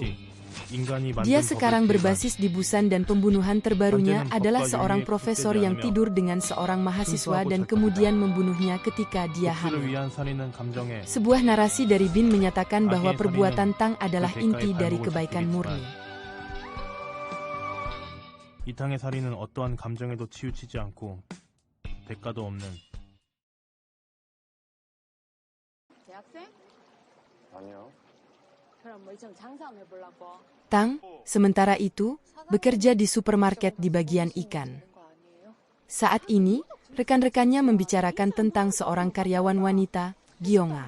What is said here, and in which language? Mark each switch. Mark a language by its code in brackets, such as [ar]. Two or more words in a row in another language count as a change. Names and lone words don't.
[id] Dia sekarang berbasis di Busan dan pembunuhan terbarunya adalah seorang profesor yang tidur dengan seorang mahasiswa dan kemudian membunuhnya ketika dia hamil. Sebuah narasi dari Bin menyatakan bahwa perbuatan Tang adalah inti dari kebaikan murni. [ko] 이 탕의 살인은 어떠한 감정에도 치우치지 않고 대가도 없는 [id] Tang, sementara itu, bekerja di supermarket di bagian ikan. Saat ini, rekan-rekannya membicarakan tentang seorang karyawan wanita, Gyeonga.